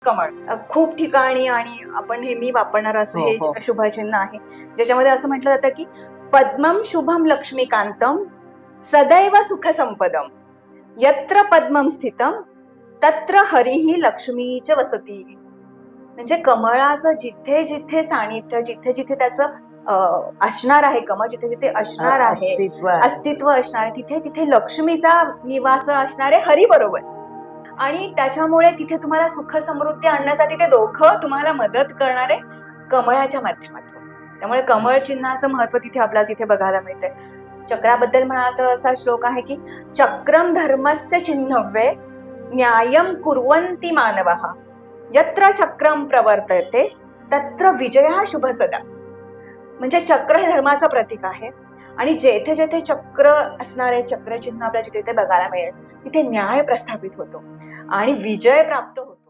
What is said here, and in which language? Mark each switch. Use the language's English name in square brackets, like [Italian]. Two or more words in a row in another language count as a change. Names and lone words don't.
[Marathi] कमळ खूप ठिकाणी आणि आपण नेहमी वापरणार असं हो, हे हो. शुभचिन्ह आहे, ज्याच्यामध्ये असं म्हटलं जातं की [Sanskrit] पद्मम शुभम लक्ष्मीकांतम सदैव सुख संपदम यत्र पद्मम स्थितम तत्र हरिही लक्ष्मीच वसती. [Marathi] म्हणजे कमळाचं जिथे जिथे सानिध्य, जिथे जिथे त्याचं असणार आहे, कमळ जिथे जिथे असणार आहे, अस्तित्व असणार आहे, तिथे तिथे लक्ष्मीचा निवास असणारे हरी बरोबर. आणि त्याच्यामुळे तिथे तुम्हाला सुख समृद्धी आणण्यासाठी ते दोघं तुम्हाला मदत करणारे कमळाच्या माध्यमातून. त्यामुळे कमळ चिन्हाचं महत्व तिथे आपल्याला तिथे बघायला मिळते. चक्राबद्दल म्हणाल तर असा श्लोक आहे की [Sanskrit] चक्रम धर्मस्य चिन्हव्ये न्यायम कुर्वन्ति मानवः यत्र चक्रम प्रवर्तते तत्र विजयः शुभ सदा. [Marathi] म्हणजे चक्र हे धर्माचं प्रतीक आहे आणि जेथे जेथे चक्र असणारे चक्रचिन्ह आपल्याला जिथे जिथे बघायला मिळेल तिथे न्याय प्रस्थापित होतो आणि विजय प्राप्त होतो.